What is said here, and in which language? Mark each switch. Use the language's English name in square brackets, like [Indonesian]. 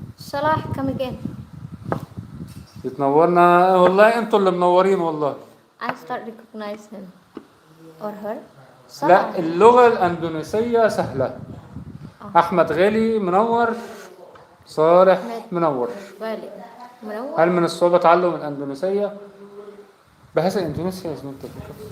[English] Salah come again. [Arabic] يتنورنا والله، انتوا اللي منورين والله. [English] I start recognize him or her. [Arabic] لا اللغة الأندونيسية سهلة. أحمد غالي منور، صالح منور. غالي منور. هل من الصعوبة تعلم الأندونيسية؟ [English] bahasa Indonesia is not difficult.